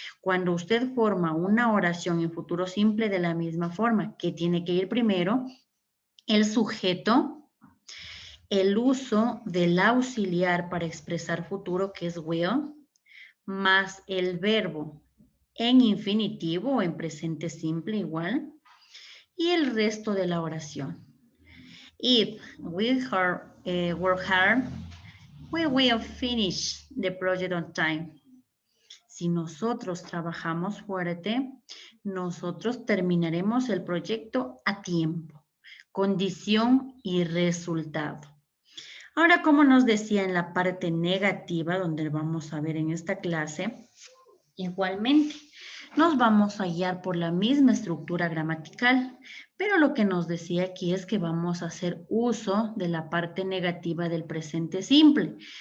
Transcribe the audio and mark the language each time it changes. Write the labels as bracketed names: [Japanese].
[Spanish] Cuando usted forma una oración en futuro simple de la misma forma, que tiene que ir primero el sujeto, el uso del auxiliar para expresar futuro, que es will, más el verbo en infinitivo o en presente simple igual, y el resto de la oración. [English] If we work hard, we will finish the project on time. [Spanish] Si nosotros trabajamos fuerte, nosotros terminaremos el proyecto a tiempo. Condición y resultado. Ahora, como nos decía en la parte negativa, donde vamos a ver en esta clase, igualmente, nos vamos a guiar por la misma estructura gramatical, pero lo que nos decía aquí es que vamos a hacer uso de la parte negativa del presente simple.